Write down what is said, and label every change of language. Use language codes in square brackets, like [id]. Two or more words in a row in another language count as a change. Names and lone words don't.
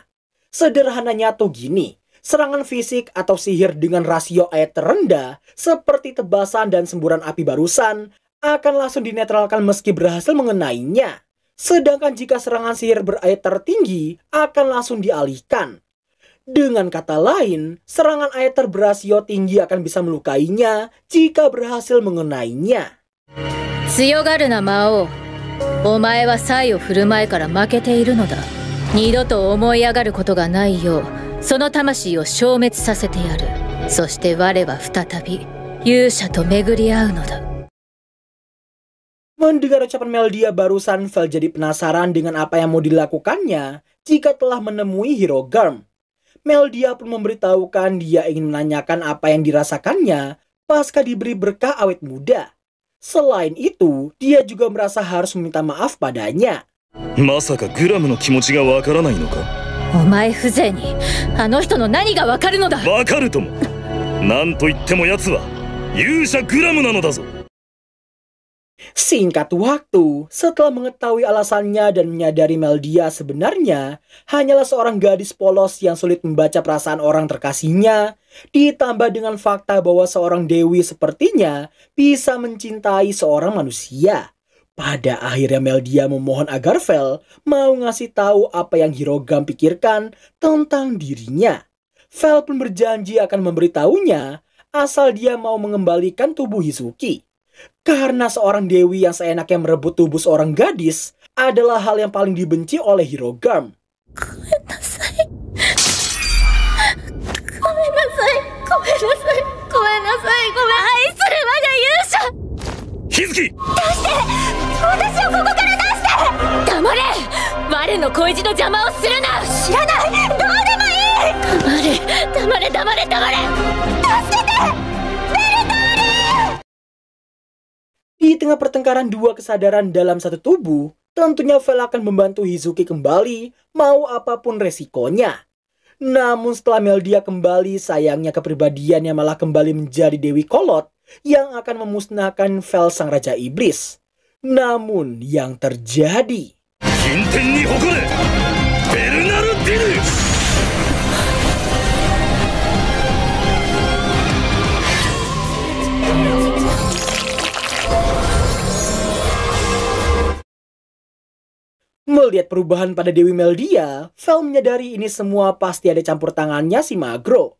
[id] Sederhananya tuh gini, serangan fisik atau sihir dengan rasio aether rendah, seperti tebasan dan semburan api barusan, akan langsung dinetralkan meski berhasil mengenainya. Sedangkan jika serangan sihir beraether tinggi, akan langsung dialihkan. Dengan kata lain, serangan aether berasio tinggi akan bisa melukainya jika berhasil mengenainya. [ja] 強がるな魔王。お前は才を振る舞いから負けているのだ。二度と思い上がることがないよう、その魂を消滅させてやる。そして我は再び勇者と巡り合うのだ。 [id] Mendengar ucapan Meldia barusan, Vel jadi penasaran dengan apa yang mau dilakukannya jika telah menemui Hero Garm. Meldia pun memberitahukan dia ingin menanyakan apa yang dirasakannya pasca diberi berkah awet muda. Selain itu, dia juga merasa harus meminta maaf padanya. [ja] まさかグラムの気持ちがわからないのか。お前風情にあの人の何がわかるのだ。わかるとも。なんと言っても奴は勇者グラムなのだぞ。 [id] Singkat waktu, setelah mengetahui alasannya dan menyadari Meldia sebenarnya hanyalah seorang gadis polos yang sulit membaca perasaan orang terkasihnya, ditambah dengan fakta bahwa seorang dewi sepertinya bisa mencintai seorang manusia. Pada akhirnya Meldia memohon agar Vel mau ngasih tahu apa yang Hirogam pikirkan tentang dirinya. Vel pun berjanji akan memberitahunya asal dia mau mengembalikan tubuh Hizuki. Karena seorang dewi yang seenaknya merebut tubuh seorang gadis adalah hal yang paling dibenci oleh Hirogam. [ja] 愛する我が勇者日月私をここから出して黙れ我の恋路の邪魔をするな知らないどうでもいい黙れ助けてベルターリ [id] Di tengah pertengkaran dua kesadaran dalam satu tubuh, tentunya Vel akan membantu Hizuki kembali mau apapun resikonya. Namun setelah Meldia kembali, sayangnya kepribadiannya malah kembali menjadi Dewi Kolot yang akan memusnahkan Vel sang Raja Iblis. Namun yang terjadi... [ja] 近天に誇れベルナルディヌ [id] Melihat perubahan pada Dewi Meldia, Vel menyadari ini semua pasti ada campur tangannya si Magro.